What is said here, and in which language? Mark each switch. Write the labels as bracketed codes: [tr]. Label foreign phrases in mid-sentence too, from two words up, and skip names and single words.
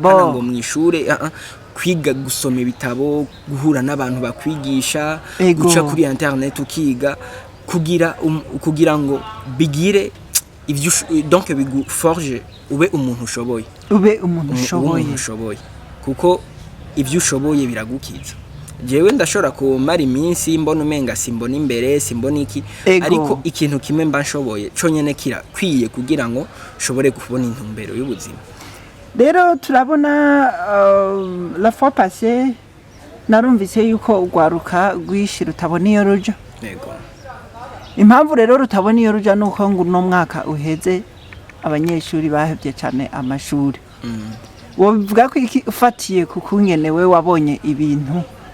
[rn] ngo mw'ishure kwiga gusoma ibitabo guhura n'abantu bakwigisha guca kuri internet ukiga kugira ngo bigire ivyo donc biguforge ube umuntu ushoboye kuko ivyo ushoboye biragukiza jewe ndashobora kumara iminsi mbona umenga simbona imbere simbona iki ariko ikintu kimwe mba nshoboye conyene kirakwiye kugira ngo shobore kubona intumbero y'ubuzima rero turabona [fr] la fois passée [rn] narumvise yuko ugwaruka rwishira utabona iyo ruja impamvu rero rutabona iyo ruja nuko ngo no mwaka uheze abanyeshuri bahevye cyane amashuri wobivuga ko ufatiye kukungenewe wabonye ibintu